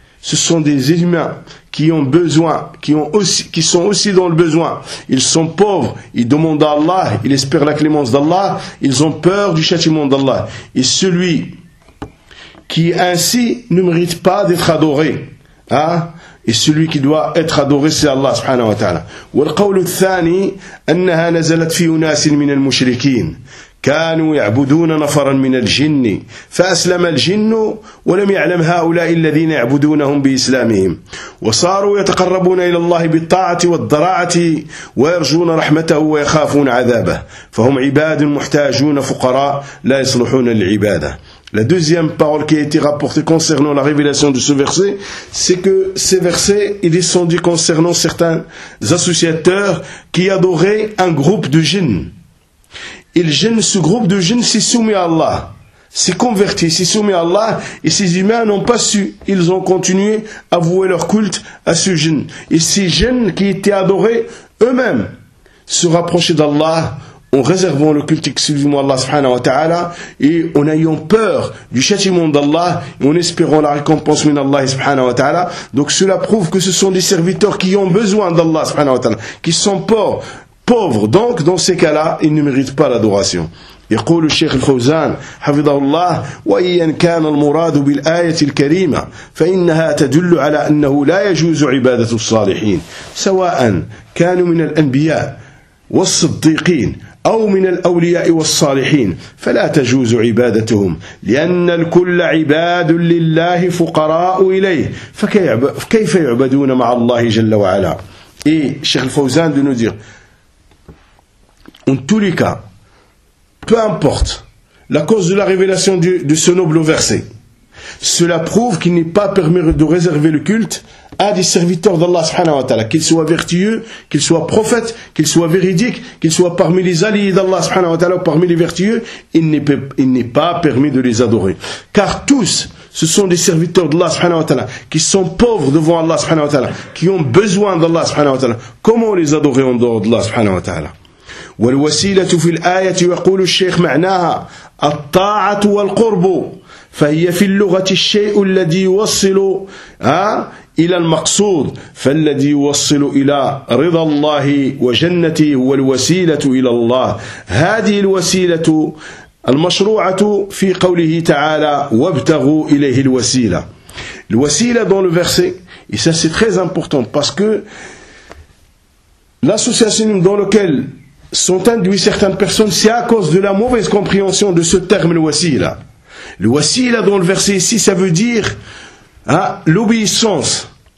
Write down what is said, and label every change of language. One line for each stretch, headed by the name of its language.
French: Ce sont des humains qui ont besoin, qui sont aussi dans le besoin. Ils sont pauvres, ils demandent à Allah, ils espèrent la clémence d'Allah, ils ont peur du châtiment d'Allah. Et celui qui ainsi ne mérite pas d'être adoré, hein? Et celui qui doit être adoré, c'est Allah subhanahu wa ta'ala.
Arabic: والقول الثاني أنها نزلت في أناس من المشركين كانوا يعبدون نفرا من الجن فأسلم الجن ولم يعلم هؤلاء الذين يعبدونهم بإسلامهم وصاروا يتقربون إلى الله بالطاعة والضراعة ويرجون رحمته ويخافون عذابه فهم عباد محتاجون فقراء لا يصلحون للعبادة.
French: La deuxième parole qui a été rapportée concernant la révélation de ce verset, c'est que ce verset, il est descendu concernant certains associateurs qui adoraient un groupe de djinns. Et le djinn, ce groupe de djinns s'est soumis à Allah, s'est converti, s'est soumis à Allah, et ces humains n'ont pas su, ils ont continué à vouer leur culte à ce djinn. Et ces djinns qui étaient adorés eux-mêmes se rapprochaient d'Allah, en réservant le culte exclusivement à Allah subhanahu wa ta'ala, et en ayant peur du châtiment d'Allah, et en espérant la récompense min Allah subhanahu wa ta'ala. Donc cela prouve que ce sont des serviteurs qui ont besoin d'Allah subhanahu wa ta'ala, qui sont pauvres. Donc dans ces cas-là, ils ne méritent pas l'adoration.
Arabic: يقول الشيخ الفوزان حفظه الله وإن كان المراد بالآية الكريمة فإنها تدل على أنه لا يجوز عبادة الصالحين سواء كانوا من الأنبياء والصديقين أو من الأولياء والصالحين فلا تجوز عبادتهم لأن الكل عباد لله فقراء إليه فكيف يعبدون مع الله جل وعلا.
French: إيه الشيخ الفوزان de nous dire, en tous les cas, peu importe la cause de la révélation de ce noble verset, cela prouve qu'il n'est pas permis de réserver le culte à des serviteurs d'Allah subhanahu wa ta'ala, qu'ils soient vertueux, qu'ils soient prophètes, qu'ils soient véridiques, qu'ils soient parmi les alliés d'Allah subhanahu wa ta'ala ou parmi les vertueux, il n'est pas permis de les adorer. Car tous, ce sont des serviteurs d'Allah subhanahu wa ta'ala, qui sont pauvres devant Allah subhanahu wa ta'ala, qui ont besoin d'Allah subhanahu wa ta'ala. Comment les adorer en dehors d'Allah subhanahu wa ta'ala?
Arabic: والوسيلة في الآية يقول الشيخ معناها الطاعة والقرب فهي في اللغة الشيء الذي يوصل إلى المقصود فالذي يوصل إلى رضا الله وجنته والوسيلة إلى الله هذه الوسيلة المشروعة في قوله تعالى وابتغوا إليه الوسيلة.
French: الوسيلة dans le verset, et ça c'est très important parce que l'association dans lequel sont induits certaines personnes, c'est à cause de la mauvaise compréhension de ce terme le wasila. Le wasila dans le verset ici, ça veut dire l'obéissance.